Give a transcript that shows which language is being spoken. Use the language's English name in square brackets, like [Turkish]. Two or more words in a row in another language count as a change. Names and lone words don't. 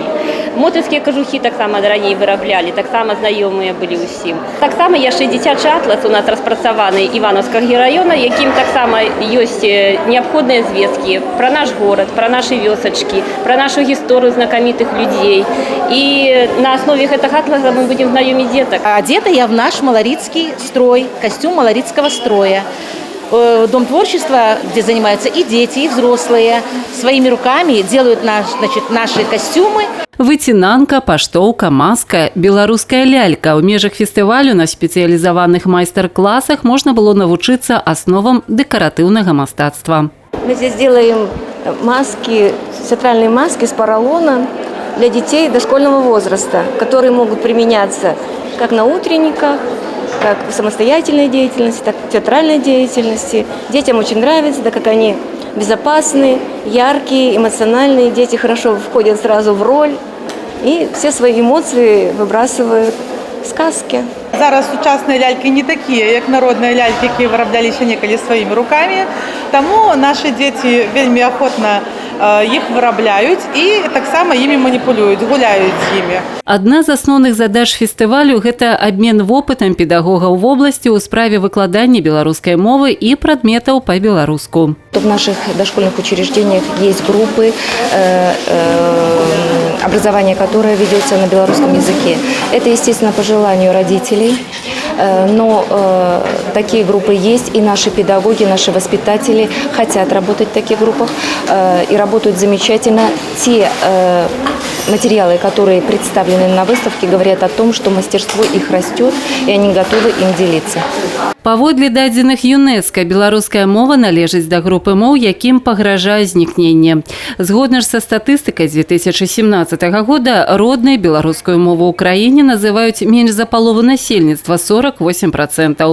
[Belarusian] Мотальскія кажухі таксама раней выраблялі, таксама знаёмыя былі ўсім. Таксама яшчэ дзіцячы атлас у нас распрацаваны Івановскага раёна, якім таксама ёсць неабходныя звесткі пра наш горад, пра нашы вёсачкі, пра нашу гісторыю знакамітых людзей. І на аснове гэтага атласа мы будзем знаёміць дзетак. [Russian] Одета я в наш малоритский строй, костюм малоритского строя. Дом творчества, где занимаются и дети, и взрослые, своими руками делают наши костюмы. [Belarusian] Выцінанка, паштоўка, маска, беларуская лялька. У межах фестывалю на спецыялізаваных майстар-класах можна было навучыцца асновам дэкаратыўнага мастацтва. [Russian] Мы здесь делаем маски, театральные маски с поролона для детей дошкольного возраста, которые могут применяться как на утренниках, как в самостоятельной деятельности, так и в театральной деятельности. Детям очень нравится, так как они безопасные, яркие, эмоциональные. Дети хорошо входят сразу в роль и все свои эмоции выбрасывают в сказки. [Ukrainian] Зараз сучасні ляльки не такі, як народні ляльки, які вироблялися неколи своїми руками. Тому наші діти вельми охотно їх виробляють і так само ими маніпулюють, гуляють з ними. [Belarusian] Адна з асноўных задач фестывалю – гэта абмен вопытам педагогаў [Russian] в области [Belarusian] ў справе выкладання беларускай мовы і прадметаў па-беларуску. [Russian] В наших дошкольных учреждениях есть группы, образование которое ведется на белорусском языке. Это, естественно, по желанию родителей, но такие группы есть, и наши педагоги, наши воспитатели хотят работать в таких группах и работают замечательно. Те материалы, которые представлены на выставке, говорят о том, что мастерство их растет, и они готовы им делиться. [Belarusian] Паводле дадзеных ЮНЕСКО, беларуская мова належыць да групы моў, якім пагражае знікненне. Згодна ж са статыстыкай з 2017 года, роднай беларускую мову ў краіне называюць менш за палову насельніцтва – 48%.